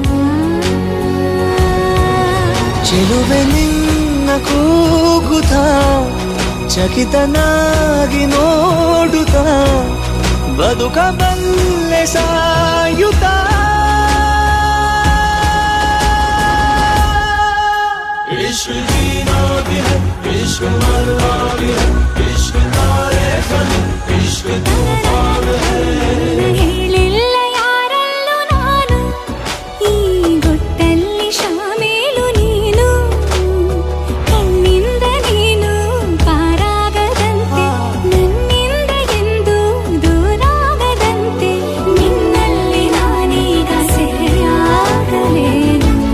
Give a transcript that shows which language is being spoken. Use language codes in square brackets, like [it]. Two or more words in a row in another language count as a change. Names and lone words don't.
[kn] ಚೆಲುವೆ ನಿನ್ನ ಕೂಗುತ್ತ ಚಕಿತನಾಗಿ ನೋಡುತ್ತ ಬದುಕಬಲ್ಲೆ ಸಾಯುತ್ತ. [hi] इश्क जीना भी है, इश्क मरना भी है, इश्क तारे ज़मीं, इश्क तूफान है. [kn] ಹೇಳಿಲ್ಲ ಯಾರಲ್ಲೂ ನಾನು ಈ ಗುಟ್ಟಲ್ಲಿ ಶಾಮೇಲು ನೀನು ಕಣ್ಣಿಂದ ನೀನು ಪಾರಾಗದಂತೆ ನನ್ನಿಂದ ಎಂದು ದೂರಾಗದಂತೆ ನಿನ್ನಲ್ಲಿ ನಾನೀಗ ಸೆರೆಯಾಗಲೇನು.